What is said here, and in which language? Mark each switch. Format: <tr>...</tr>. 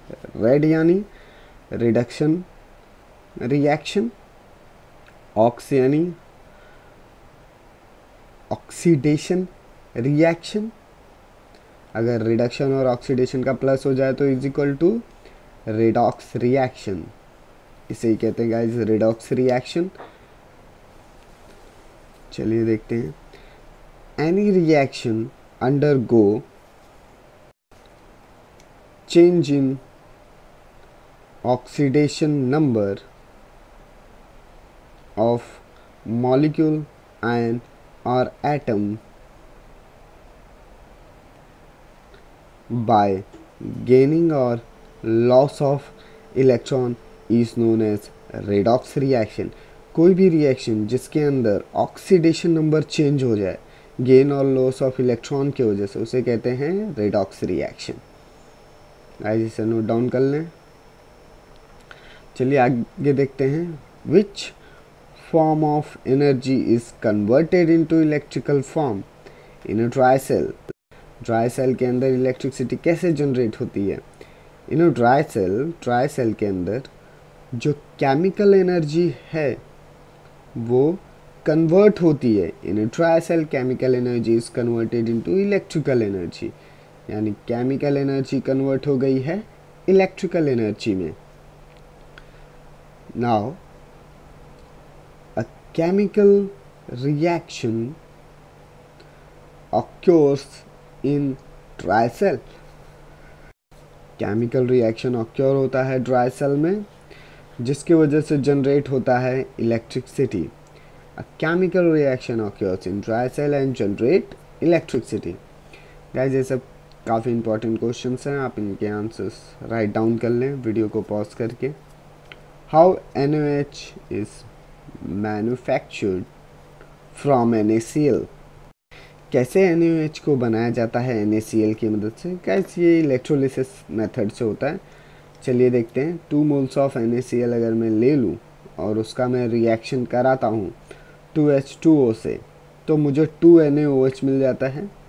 <hi>Red यानी reduction reaction, aux यानी oxidation reaction. अगर रिडक्शन और ऑक्सीडेशन का प्लस हो जाए तो</hi> <en>Is equal to redox reaction.</en> <hi>इसे ही कहते हैं गाइस रेडॉक्स रिएक्शन। चलिए देखते हैं।</hi> <en>Any reaction undergo change in oxidation number of molecule ion or atom by gaining or loss of electron is known as redox reaction।</en> <hi>कोई भी reaction जिसके अंदर ऑक्सीडेशन नंबर चेंज हो जाए गेन और लॉस ऑफ इलेक्ट्रॉन की वजह से, उसे कहते हैं रेडॉक्स रिएक्शन। गाइस इसे नोट डाउन कर लें। चलिए आगे देखते हैं।</hi> <en>Which form of energy is converted into electrical form in a dry cell.</en> <hi>Dry cell के अंदर इलेक्ट्रिसिटी कैसे जनरेट होती है?</hi> <en>in a dry cell</en> <hi>के अंदर जो केमिकल एनर्जी है वो कन्वर्ट होती है।</hi> <en>in a dry cell chemical energy is converted into electrical energy,</en> <hi>यानी केमिकल एनर्जी कन्वर्ट हो गई है इलेक्ट्रिकल एनर्जी में।</hi> <en>Now, a chemical reaction occurs in dry cell।</en> <hi>Chemical reaction occur होता है ड्राई सेल में, जिसकी वजह से जनरेट होता है electricity.</hi> <en>A chemical reaction occurs in dry cell and generate electricity.</en> <hi>Guys, ये सब काफ़ी इंपॉर्टेंट क्वेश्चंस हैं, आप इनके आंसर्स राइट डाउन कर लें वीडियो को पॉज करके।</hi> <en>How NaOH is manufactured from NaCl।</en> <hi>कैसे NaOH को बनाया जाता है NaCl की मदद से? गाइस, ये इलेक्ट्रोलिसिस मेथड से होता है। चलिए देखते हैं। 2 मोल्स ऑफ NaCl अगर मैं ले लूँ और उसका मैं रिएक्शन कराता हूँ 2H2O से, तो मुझे 2 NaOH मिल जाता है।</hi>